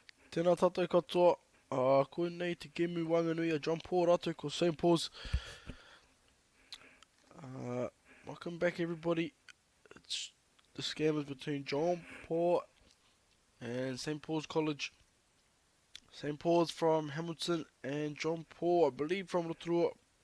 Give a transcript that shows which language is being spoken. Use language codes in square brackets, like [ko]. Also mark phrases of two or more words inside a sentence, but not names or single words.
[mi] Tēnā tātou katoa, koe nei te Kemu Wanganui a John Paul rātou ko St. Paul's. [en] Welcome back everybody. It's the scammers between John Paul and St. Paul's College. St. Paul's from Hamilton and John Paul, I believe, from Rotorua.